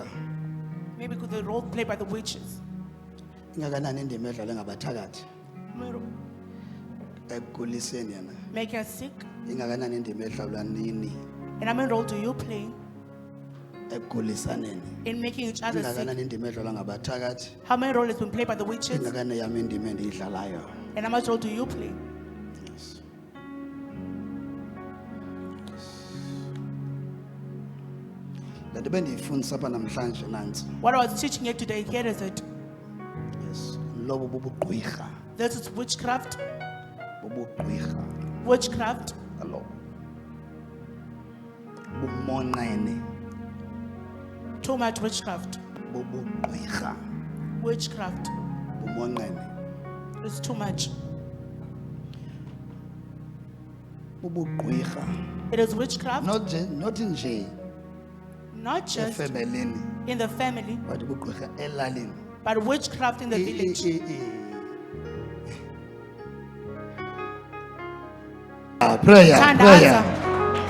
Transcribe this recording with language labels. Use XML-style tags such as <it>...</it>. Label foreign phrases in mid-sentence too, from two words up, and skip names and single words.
<en>Maybe because the role played by the witches.</en> <xh>Ingakanani indima edlalwe ngabathakathi ekuguliseni yena?</xh> <en>Make us sick.</en> <xh>Ingakanani indima edlalwa nini</xh> <en>And how many role do you play</en> <xh>ekugulisaneni?</xh> <en>in making each other sick?</en> <xh>Ingakanani indima edlalwa ngabathakathi?</xh> <en>How many role has been played by the witches?</en> <xh>Ingakanani yami indima endiyidlalayo?</xh> <en>And how much role do you play? Yes.</en> <xh>Le nto bendiyifundisa apha namhlanje nantsi.</xh> <en>What I was teaching you today, here is it.</en> <xh>Yes. Lobo bubugqwirha.</xh> <en>This is witchcraft.</en> <xh>Bubugqwirha.</xh> <en>Witchcraft.</en> <xh>Alo. Bumonqene.</xh> <en>Too much witchcraft.</en> <xh>Bubugqwirha.</xh> <en>Witchcraft.</en> <xh>Bumonqene.</xh> <en>It's too much.</en> <xh>Bubugqwirha.</xh> <en>It is witchcraft,</en> <xh>Not nje</xh> <en>not just</en> <xh>efemelini,</xh> <en>in the family,</en> <xh>but bubugqwirha elalini.</xh> <en>but witchcraft in the village. Prayer,</en> <xh>Thandaza.</xh> <en>prayer.</en>